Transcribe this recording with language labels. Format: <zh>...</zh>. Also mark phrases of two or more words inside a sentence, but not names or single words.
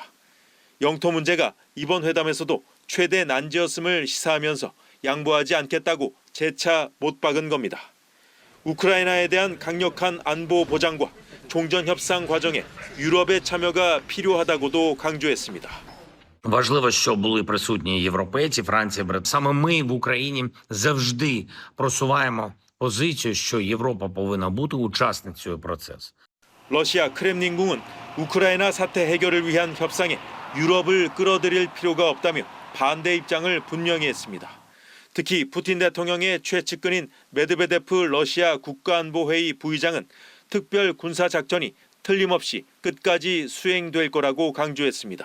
<ko>영토 문제가 이번 회담에서도 최대 난제였음을 시사하면서 양보하지 않겠다고 재차 못 박은 겁니다. 우크라이나에 대한 강력한 안보 보장과 종전 협상 과정에 유럽의 참여가 필요하다고도 강조했습니다.</ko> <uk>Важливо, щоб були присутні європейці, Франція, Саме ми в Україні завжди просуваємо позицію, що Європа повинна бути учасницею процесу.</uk> <ko>러시아 크렘린궁은 우크라이나 사태 해결을 위한 협상에 유럽을 끌어들일 필요가 없다며 반대 입장을 분명히 했습니다. 특히 푸틴 대통령의 최측근인 메드베데프 러시아 국가안보회의 부의장은 특별 군사작전이 틀림없이 끝까지 수행될 거라고 강조했습니다.</ko>